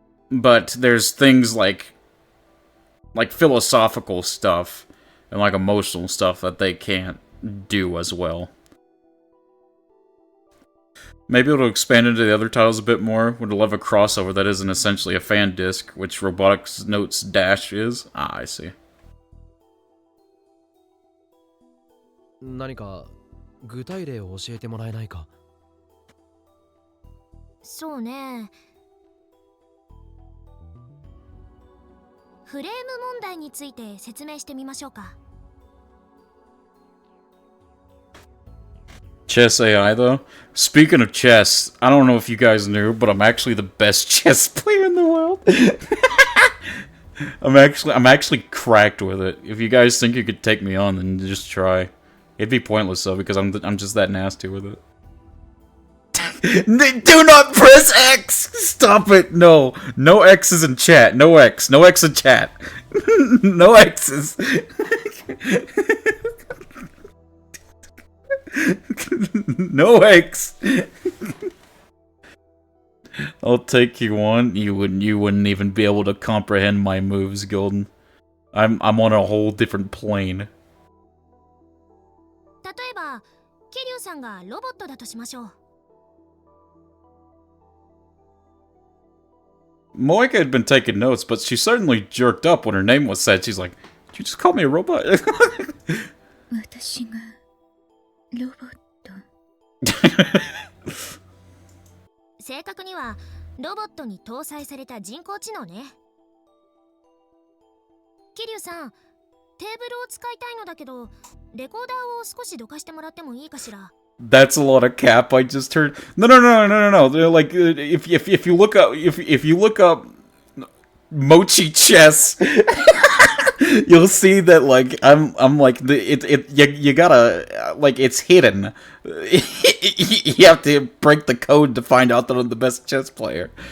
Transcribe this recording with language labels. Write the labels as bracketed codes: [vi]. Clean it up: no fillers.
[en] But there's things like philosophical stuff and like emotional stuff that they can't do as well. Maybe it'll expand into the other titles a bit more. Would love a crossover that isn't essentially a fan disc, which Robotics Notes Dash is. Ah, I see. [ja] 何か具体例を教えてもらえないか？そうね。フレーム問題について説明してみましょうか。 [en] Chess AI, though. Speaking of chess, I don't know if you guys knew, but I'm actually the best chess player in the world. I'm actually cracked with it. If you guys think you could take me on, then just try. It'd be pointless though, because I'm just that nasty with it. Do not press X! Stop it! No. No X's in chat. No X. No X in chat. No X's. No X. I'll take you on. You wouldn't even be able to comprehend my moves, Golden. I'm on a whole different plane. [ja] 例えば、桐生さんがロボットだとしましょう。 [en] Moika had been taking notes, but she certainly jerked up when her name was said. She's like, "Did you just call me a robot?" [ja] 私がロボット。正確にはロボットに搭載された人工知能ね。桐生さん、テーブルを使いたいのだけど、レコーダーを少しどかしてもらってもいいかしら。 [en] That's a lot of cap I just heard. No. They're like, if you look up Mochi chess, you'll see that like I'm like you gotta like it's hidden. You have to break the code to find out that I'm the best chess player.